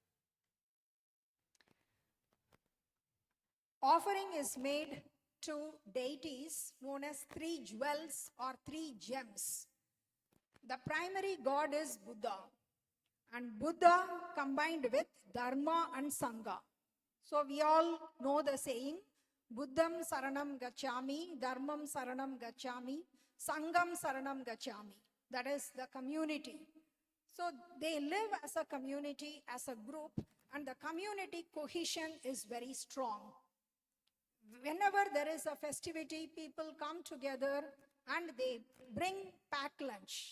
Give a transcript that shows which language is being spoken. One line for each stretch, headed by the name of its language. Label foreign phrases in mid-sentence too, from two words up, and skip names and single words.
English: Offering is made to deities known as 3 jewels or 3 gems. The primary god is Buddha, and Buddha combined with Dharma and Sangha. So we all know the saying,
Pali: Buddham Saranam Gacchami, Dharmam Saranam Gacchami, Sangam Saranam Gacchami.
English: That is the community. So they live as a community, as a group, and the community cohesion is very strong. Whenever there is a festivity, people come together and they bring packed lunch.